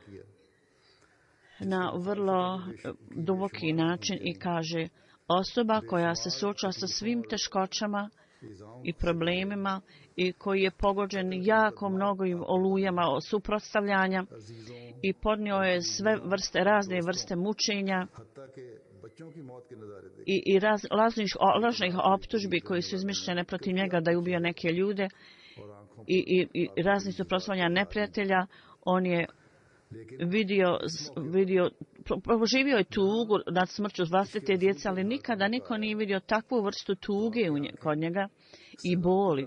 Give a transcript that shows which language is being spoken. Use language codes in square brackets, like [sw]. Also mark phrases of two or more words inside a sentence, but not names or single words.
[bs] na vrlo duboki način i kaže, osoba koja se suočava sa svim teškoćama i problemima i koji je pogođen jako mnogim olujama suprotstavljanja i podnio je sve razne vrste mučenja [ur] حتیٰ کہ بچوں کی موت کے نظارے دیکھے. [bs] i lažnih optužbi koji su izmišljene protiv njega da je ubio neke ljude i raznih suprotstavljanja neprijatelja. On je proživio je tugu nad smrću vlastite djece, ali nikada niko nije vidio takvu vrstu tuge kod njega i boli.